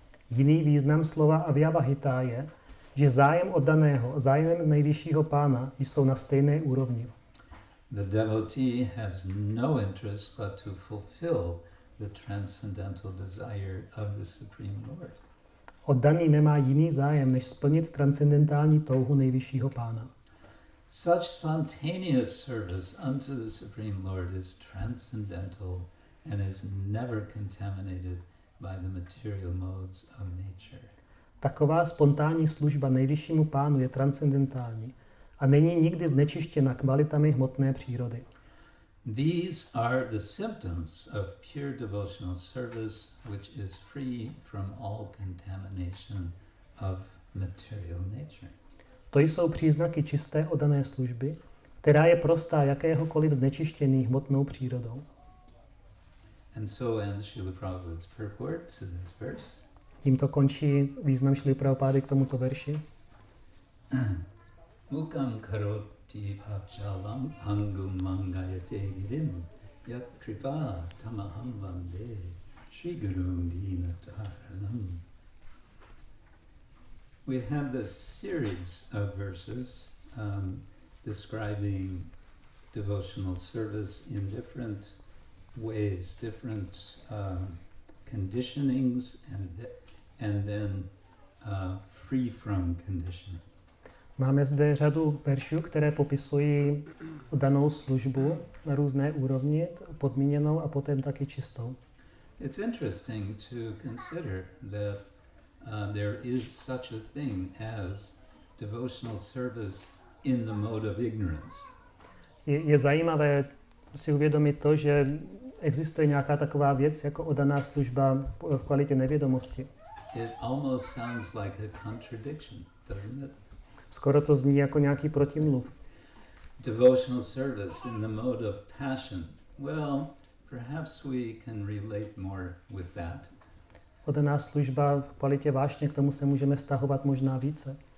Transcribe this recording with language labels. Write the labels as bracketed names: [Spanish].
[Czech] Jiný význam slova avyavahita je, že zájem oddaného a zájem nejvyššího Pána jsou na stejné úrovni. [English] The devotee has no interest but to fulfill the transcendental desire of the Supreme Lord. [Czech] Oddaný nemá jiný zájem, než splnit transcendentální touhu nejvyššího Pána. [English] Such spontaneous service unto the Supreme Lord is transcendental and is never contaminated by the material modes of nature. [Czech] Taková spontánní služba nejvyššímu Pánu je transcendentální a není nikdy znečištěna kvalitami hmotné přírody. [English] These are the symptoms of pure devotional service, which is free from all contamination of material nature. [Czech] To jsou příznaky čisté oddané služby, která je prostá jakéhokoliv znečištění hmotnou přírodou. [English] And so ends Srila Prabhupada's purport to this verse. [Czech] Tímto končí význam Šrily Prabhupády k tomuto verši. [Sanskrit] Mukam karoti bhajalam hangum mangayate girim yat kripa tamaham vande Shri Gurum Dinataranam. [English] We have this series of verses describing devotional service in different ways, different conditionings, and then free from conditioning. [Czech] Máme zde řadu veršů, které popisují danou službu na různé úrovni, podmíněnou a potom taky čistou. [English] It's interesting to consider that there is such a thing as devotional service in the mode of ignorance. [Czech] Je zajímavé si uvědomit to, že existuje nějaká taková věc jako oddaná služba v kvalitě nevědomosti. [English] It almost sounds like a contradiction, doesn't it? [Czech] Skoro to zní jako nějaký protimluv. [English] Devotional service in the mode of passion. Well, perhaps we can relate more with that. [Czech] Oddaná služba v kvalitě vášně, k tomu se můžeme vztahovat možná více.